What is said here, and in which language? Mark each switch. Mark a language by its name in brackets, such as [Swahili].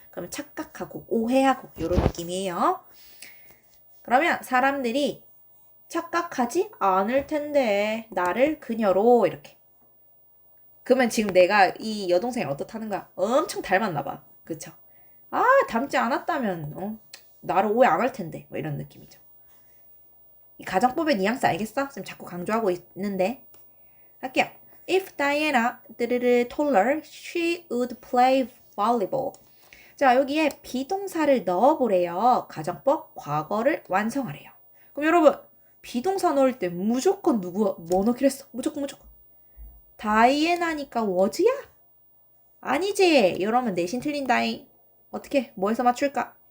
[Korean] 그러면 착각하고 오해하고 이런 느낌이에요. 그러면 사람들이 착각하지 않을 텐데 나를 그녀로 이렇게. 그러면 지금 내가 이 여동생이 어떻다는 거야? 엄청 닮았나 봐. 그쵸? 닮지 않았다면 나를 오해 안 할 텐데 이런 느낌이죠. 이 가정법의 뉘앙스 알겠어? 지금 자꾸 강조하고 있는데 할게요. [English] If Diana told her she would play volleyball. [Korean] 자, 여기에 비동사를 넣어보래요. 가정법 과거를 완성하래요. 그럼 여러분 비동사 넣을 때 무조건 뭐 넣기로 했어? 무조건. 다이애나니까 was야? 아니지. 이러면 내신 틀린다잉. 어떻게? 뭐해서 맞출까?